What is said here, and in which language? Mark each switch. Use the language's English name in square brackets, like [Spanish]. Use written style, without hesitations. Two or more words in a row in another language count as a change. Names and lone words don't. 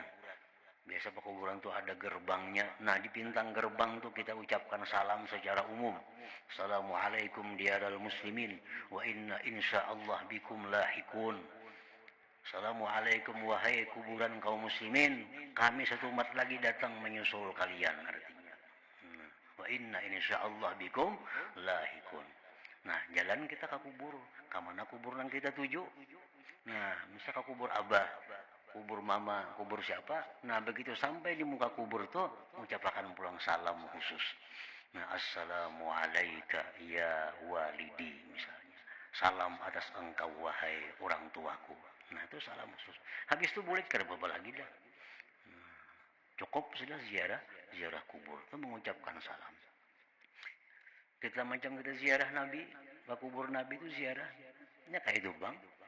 [Banjar] Biasa pekuburan tuh ada gerbangnya. Nah, di bintang gerbang tuh kita ucapkan salam secara umum. [Arabic] السلام عليكم ديار المسلمين وإنا إن شاء الله بكم لاحقون. [Indonesian] Assalamualaikum wahai kuburan kaum muslimin, kami satu umat lagi datang menyusul kalian artinya. [Arabic] وإنا إن شاء الله بكم لاحقون. [Banjar] Nah, jalan kita ke kubur. Kamana kubur yang kita tuju? Nah, misal ke kubur abah, kubur mama, kubur siapa? Nah, begitu sampai di muka kubur tuh, ucapkan pulang salam khusus. Nah, [Arabic] السلام عليك يا والدي misalnya. [Indonesian] Salam atas engkau wahai orang tuaku. Nah, itu salam khusus. [Banjar] Habis itu boleh kerja apa lagi dah. Cukup sudah ziarah kubur itu mengucapkan salam. Kita macam kita ziarah Nabi, ke kubur Nabi itu ziarahnya kayak itu bang.